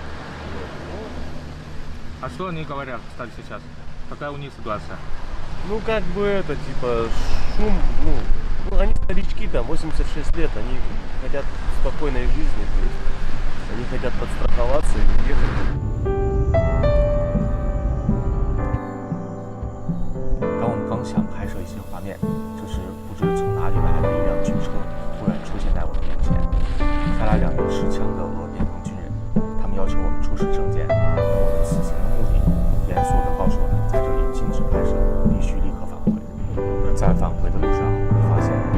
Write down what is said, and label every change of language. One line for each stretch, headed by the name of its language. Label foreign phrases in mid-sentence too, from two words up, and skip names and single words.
Russian: А что они говорят, кстати, сейчас? Какая у них ситуация? Ну, как бы это, типа, шум, ну, они старички, там, 86 лет, они хотят спокойной жизни, то есть они хотят подстраховаться и уехать.
Chinese: 当我们刚想拍摄一些画面，这时不知从哪里来的一辆军车突然出现在我们面前，下来2名持枪的俄边防军人，他们要求我们出示证件。我们此行的目的，严肃地告诉我们，在这里禁止拍摄，必须立刻返回。在返回的路上，我发现。